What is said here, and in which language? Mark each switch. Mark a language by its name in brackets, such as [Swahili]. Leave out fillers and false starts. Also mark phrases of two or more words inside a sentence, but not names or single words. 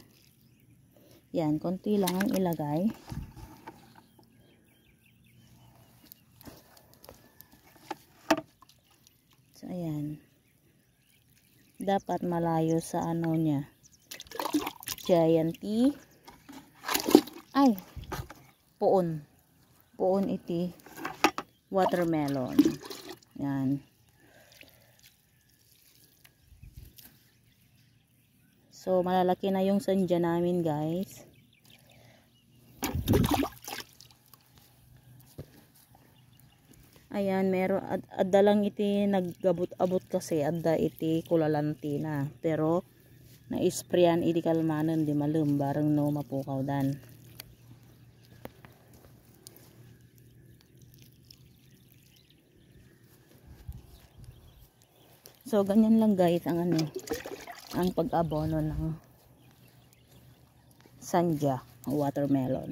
[Filipino] Yan, konti lang ang ilagay. So, ayan. Dapat malayo sa ano niya. [English] Giant tea. Ay, [Iloko] puon iti watermelon. [Filipino] Yan. So, malalaki na yung sandya namin, guys. [Iloko] Ayan, meron adda lang iti naggabot-abot kasi adda iti kulalanti na. Pero na-sprayan iti kalmanan di malum bareng no mapukaw dan. [Filipino] So, ganyan lang guys ang ang pag-abono ng sandya, watermelon.